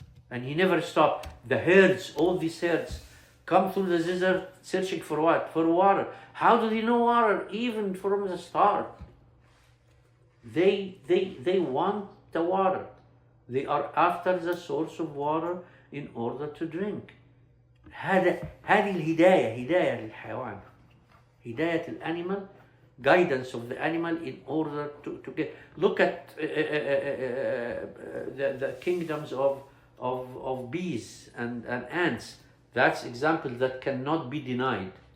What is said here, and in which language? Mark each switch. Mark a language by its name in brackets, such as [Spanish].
[English] And he never stops. The herds, all these herds, come through the desert searching for what? For water. How do they know water? Even from the start. They want the water. They are after the source of water in order to drink. [Arabic] هذه الهداية، هداية للحيوان. هداية الأنيمال, [English] guidance of the animal in order to get. Look at the kingdoms of bees and ants. That's example that cannot be denied.